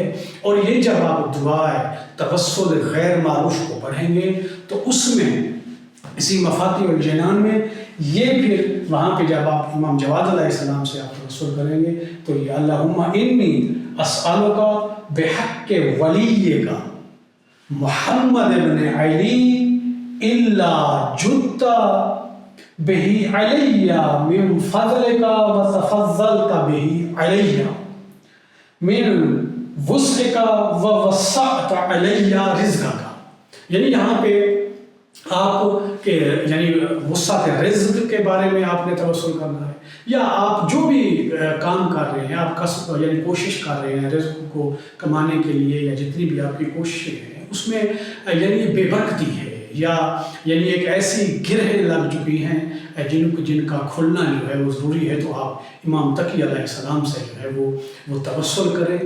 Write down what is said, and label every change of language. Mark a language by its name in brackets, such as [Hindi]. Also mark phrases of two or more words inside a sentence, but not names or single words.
[Urdu] اور یہ جب آپ دعائے توسل غیر معروف کو پڑھیں گے تو اس میں اسی مفاتیح الجنان میں یہ پھر وہاں پہ جب آپ امام جواد علیہ السلام سے آپ توسل کریں گے تو یہ [Arabic] اللہم انی اسألک بحق ولیک محمد ابن علی الا جدت به علی من فضلک وتفضلت به علی من وسعک ووسعت علی رزقک۔ [Urdu] یعنی یہاں پہ آپ کے وسعت رزق کے بارے میں آپ نے توسل کرنا ہے، یا آپ جو بھی کام کر رہے ہیں، آپ کسب کوشش کر رہے ہیں رزق کو کمانے کے لیے، یا جتنی بھی آپ کی کوششیں ہیں اس میں بے برکتی ہے، یا ایک ایسی گرہیں لگ چکی ہیں جن کا کھلنا جو ہے وہ ضروری ہے، تو آپ امام تقی علیہ السلام سے جو ہے وہ توسل کریں۔